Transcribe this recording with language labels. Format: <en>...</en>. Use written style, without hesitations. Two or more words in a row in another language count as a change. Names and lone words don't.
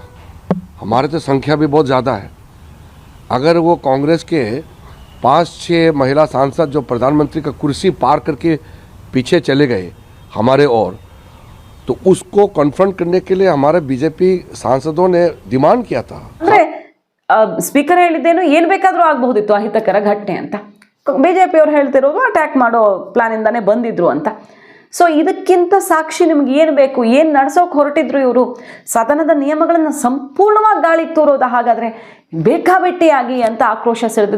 <hi>हमारे तो संख्या भी बहुत ज़्यादा है। अगर वो कांग्रेस के 5-6 महिला सांसद जो प्रधानमंत्री का कुर्सी पार करके पीछे चले गए हमारे ओर, तो उसको कन्फ्रंट करने के लिए हमारे बीजेपी सांसदों ने डिमांड किया था।</hi> <kn>ಅಂದ್ರೆ ಸ್ಪೀಕರ್ ಹೇಳಿದ್ದೇನು ಏನು ಬೇಕಾದರೂ ಆಗಬಹುದಿತ್ತು ಅಹಿತಕರ ಘಟನೆ ಅಂತ, ಬಿಜೆಪಿ ಅವರು ಹೇಳ್ತಿರೋದು ಅಟ್ಯಾಕ್ ಮಾಡೋ ಪ್ಲಾನ್ ಇಂದಾನೆ ಬಂದಿದ್ರು ಅಂತ. ಸೊ ಇದಕ್ಕಿಂತ ಸಾಕ್ಷಿ ನಿಮ್ಗೆ ಏನು ಬೇಕು? ಏನು ನಡೆಸೋಕೆ ಹೊರಟಿದ್ರು ಇವರು? ಸದನದ ನಿಯಮಗಳನ್ನು ಸಂಪೂರ್ಣವಾಗಿ ಗಾಳಿಗೆ ತೂರೋದು ಹಾಗಾದರೆ ಬೇಕಾಬಿಟ್ಟಿಯಾಗಿ ಅಂತ ಆಕ್ರೋಶ ಸಿಡಿದಿದೆ.</kn>